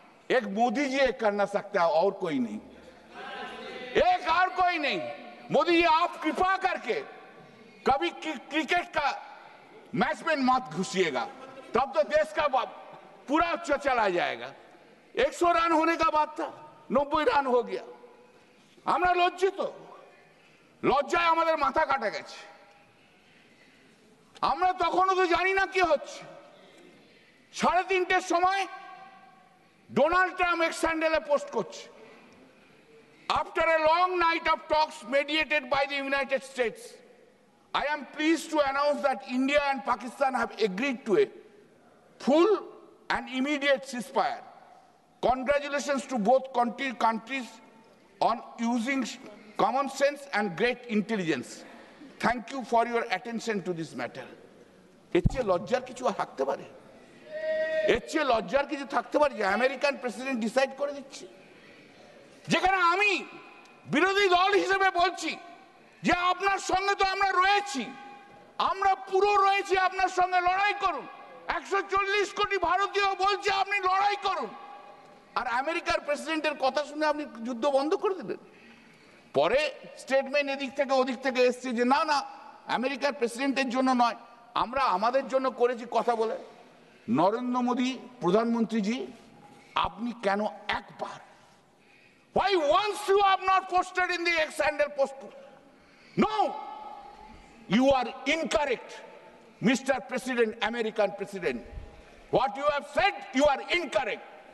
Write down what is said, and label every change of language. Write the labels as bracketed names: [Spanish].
[Hindi] एक मोदी जी एक करना सकता है और कोई नहीं, एक और कोई नहीं। मोदी जी आप कृपा करके कभी क्रिकेट का मैच में मत घुसिएगा, तब तो देश का पूरा चला जाएगा। 100 रन होने का बात था, 90 रन हो गया। [Bangla] আমরা লজ্জিত, লজ্জায় আমাদের মাথা কাটা গেছে। আমরা তখনও তো জানি না কি হচ্ছে। 3:30টার সময় ডোনাল্ড ট্রাম্প এক্স হ্যান্ডেলে পোস্ট করছে, [English] After a long night of talks mediated by the United States, I am pleased to announce that India and Pakistan have agreed to a full and immediate ceasefire. Congratulations to both countries on using common sense and great intelligence. Thank you for your attention to this matter. [Bangla] এর চেয়ে লজ্জার কিছু থাকতে পারে? এর চেয়ে লজ্জার কিছু থাকতে পারে যে আমেরিকান প্রেসিডেন্ট ডিসাইড করে দিচ্ছে? যেখানে আমি বিরোধী দল হিসেবে বলছি যে আপনার সঙ্গে তো আমরা রয়েছি, আমরা পুরো রয়েছি, আপনার সঙ্গে লড়াই করুন। 140 কোটি ভারতীয় বলছে আপনি লড়াই করুন, আর আমেরিকার প্রেসিডেন্টের কথা শুনে আপনি যুদ্ধ বন্ধ করে দিলেন। পরে স্টেটমেন্ট এদিক থেকে ওদিক থেকে এসছে যে না না, আমেরিকার প্রেসিডেন্টের জন্য নয়, আমরা আমাদের জন্য করেছি কথা বলে। নরেন্দ্র মোদী প্রধানমন্ত্রীজি, আপনি কেন একবার, [English] why once you have not posted in the ex-handle post? No, you are incorrect, Mr. President, American President. What you have said, you are incorrect.